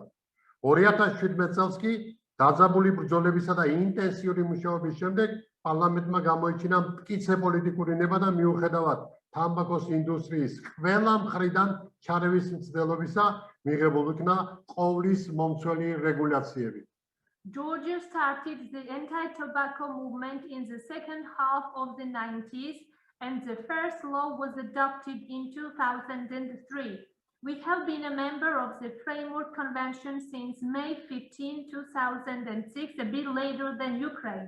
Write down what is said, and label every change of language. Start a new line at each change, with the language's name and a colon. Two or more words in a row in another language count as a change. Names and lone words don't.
Georgian: 2017 წელს კი დაძაბული ბრძოლებისა და ინტენსიური მუშაობის შემდეგ პარლამენტმა გამოიჩინა მტკიცე პოლიტიკური ნება და მიუხედავად თამბაქოს ინდუსტრიის ყველა მხრიდან ჩარევის მცდელობისა მიღებულ იქნა ყოვლის მომცველი რეგულაციები.
English: Georgia started the anti-tobacco movement in the second half of the 90s, and the first law was adopted in 2003. We have been a member of the Framework Convention since May 15, 2006, a bit later than Ukraine.